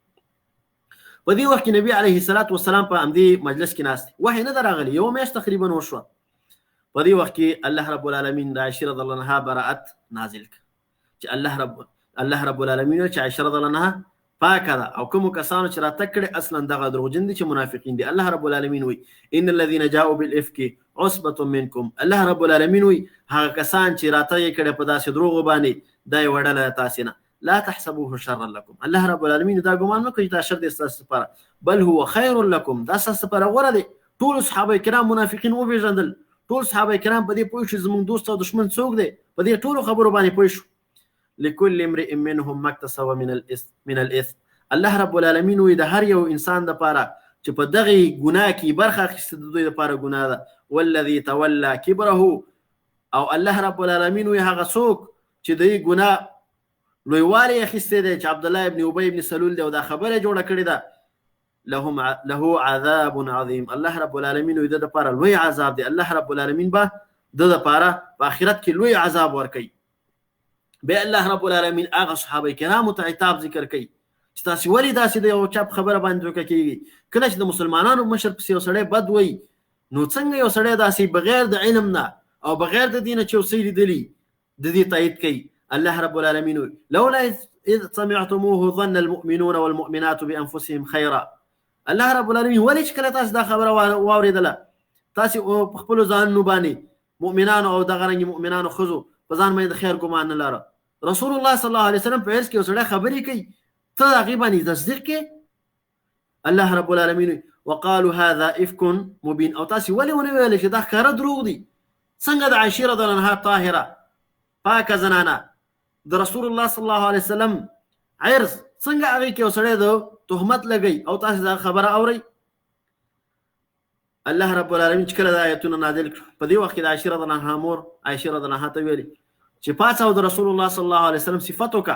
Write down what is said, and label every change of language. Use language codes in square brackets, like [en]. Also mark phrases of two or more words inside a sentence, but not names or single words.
[ps] په دې وخت کې نبي [ar] علیه الصلاة والسلام [ps] په همدې مجلس کې ناست دی. وحی نه ده راغلی، یوه میاشت تقریبا وشوه. په دې وخت کې [ar] الله رب العالمین [ps] د عایشې [ar] رضی الله عنها [ps] براءت نازل کړ چې [ar] الله رب العالمین [ps] چې عایشې [ar] رضی الله عنها [ps] پاکه ده او کومو کسانو چې راتګ کړي اصلا دغه دروغجن دي چې منافقین دي. [ar] الله رب العالمین وایي ان الذين جاءوا بالافك عصبه منکم. الله رب العالمین [ps] وایي هغه کسان چې راتګ کړي په داسې دروغ باندې دا یې وړله تاسې نه. [ar] لا تحسبوه شرا لكم. الله رب العالمین [ps] دا ګمان مه کوئ دا شر دی ستاسو لپاره، [ar] بل هو خیر لكم. [ps] دا ستاسو لپاره غوره دی. ټول صحابه کرام منافقین وپېژندل، ټول صحابه کرام په دې پوه شو زموږ دوست او دشمن څوک دی، په دې ټولو خبرو باندې پوه شو. [ar] لكل امرئ منهم ما اكتسب من الاثم. الله رب العالمین [ps] وایي د هر یو انسان دپاره چې په دغې ګناه کې برخه اخیسته د دوی دپاره ګناه ده. [ar] والذي تولى كبره. [ps] او [ar] الله رب العالمین [ps] وایي هغه څوک چې د دې ګناه لویوالی اخیستی دی چې عبدالله ابن ابی ابن سلول دی او دا خبره جوړه کړې ده، [ar] له عذاب عظیم. الله رب العالمین [ps] وایي د دپاره لوی عذاب دی. [ar] الله رب العالمین [ps] به د دپاره په آخرت کې لوی عذاب ورکوي. بیا [ar] الله رب العالمین [ps] هغه صحابه کرامو ته عتاب ذکر کوي چې تاسې ولې داسې د یو چپ خبره باندې دوکه کېږي. کله چې د مسلمانانو مشر پسې یو سړی بد وایي نو څنګه یو سړی داسې بغیر د علم نه او بغیر د دې نه چې یو څه لیدلي د دې تایید کوي. [ar] الله رب العالمین وایي لولا اذ سمعتموه ظن المؤمنون والمؤمنات بانفسهم خیرا. الله رب العالمین [ps] ولې چې کله تاسو دا خبره واورېدله تاسې په خپلو ځانونو باندې مؤمنانو او دغه رنګې مؤمنانو ښځو په ځان باندې د خیر ګمان نه لاره. رسول الله [ar] صلی الله علیه وسلم [ps] په عرض کې یو سړی خبرې کوي ته د هغې باندې تصدیق کې. [ar] الله رب العالمین وقالوا هذا افک مبین. [ps] او تاسې ولې ونه ویلې چې دا ښکاره دروغ دي؟ څنګه د عایشې [ar] رضی الله عنها [ps] طاهره پاکه زنانه د رسول الله [ar] صلی الله علیه وسلم [ps] عرض څنګه هغې کې یو سړی د تهمت لګوي او تاسې دا خبره اورئ؟ [ar] الله رب العالمین [ps] چې کله دا آیتونه نازل کړو په دې وخت کې د عایشې [ar] رضی الله عنها [ps] مور عایشې [ar] رضی الله عنها [ps] ته ویلي چې پاڅه او د رسول الله [ar] صلی الله علیه وسلم [ps] صفت وکړه.